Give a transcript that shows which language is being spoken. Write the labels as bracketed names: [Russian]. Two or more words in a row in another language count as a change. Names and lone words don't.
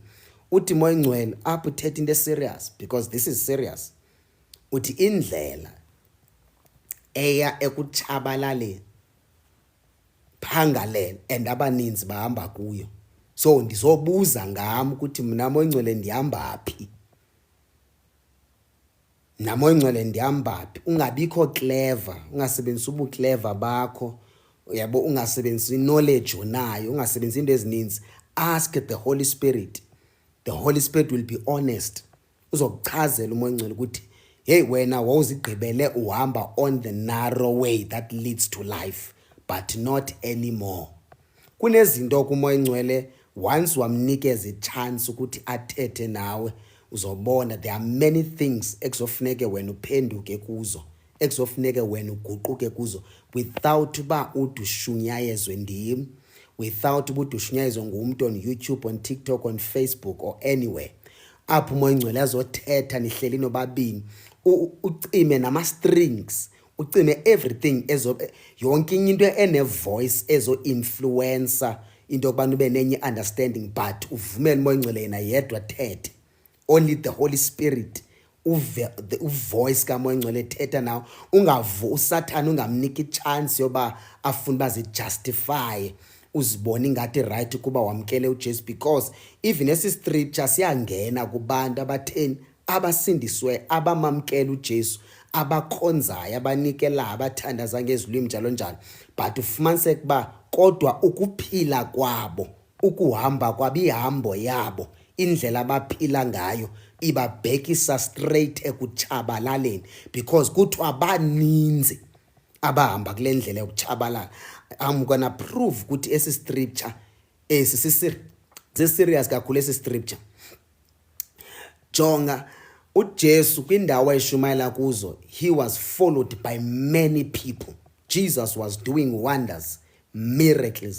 [Xhosa] Uthi moya ngcwele apho uthetha into serious, [English] because this is serious. [Xhosa] Uthi indlela eya ekutshabalaleni phangalele and abaninzi bahamba kuyo. So ndizobuza ngami ukuthi mina moya ngcwele ndihamba phi, namoya ngcwele ndihamba phi. Ungabikho clever, ungasebenzisi ubu clever bakho, yabo, ungasebenzisi knowledge onayo, ungasebenzisi into ezininzi. [English] Ask the Holy Spirit. The Holy Spirit will be honest. [Xhosa] Uzokuchazela umoya ngcwele ukuthi hey, wena wawuzigqibele uhamba [English] on the narrow way that leads to life, but not anymore. [Xhosa] Kunezinto kumoya ngcwele once wamnikeza ichance ukuthi athethe nawe, uzobona [English] there are many things [Xhosa] ekuzofuneke wena uphenduke kuzo, ekuzofuneke wena uguquke kuzo, without uba udushunyayezwe ndim, without uba udushunyayezwe ngumuntu [English] on YouTube, on TikTok, on Facebook or anywhere. [Xhosa] Apho umoya ngcwele azothetha nihleli nobabini, ucime nama strings, ucime everything yonke into ene voice ezo influencer into okubana ube nenye understanding, but uvumele umoya ngcwele yena yedwa thethe. [English] Only the Holy Spirit, [Xhosa] uvoice kamoya ngcwele thetha nawo. Usathana ungamnika ichance yoba afuna bazi justify, uzibona ingathi right kuba wamkele uJesu, because even esi scripture siyangena kubantu abatheni abasindiswe, abamamkela uJesu, abakhonzayo, abanikela, abathandaza ngezilwimi njalo njalo, but ufumaniseke ba kodwa ukuphila kwabo, ukuhamba kwabo, ihambo yabo, indlela abaphila ngayo ibabhekisa straight ekutshabalaleni, because kuthiwa abaninzi abahamba kule ndlela yokutshabalala. [English] I'm gonna prove [Xhosa] ukuthi esi [English] scripture serious kakhulu. [Xhosa] Esi scripture jonga, uJesu kwindawo ayishumayela kuzo, [English] he was followed by many people. Jesus was doing wonders, miracles.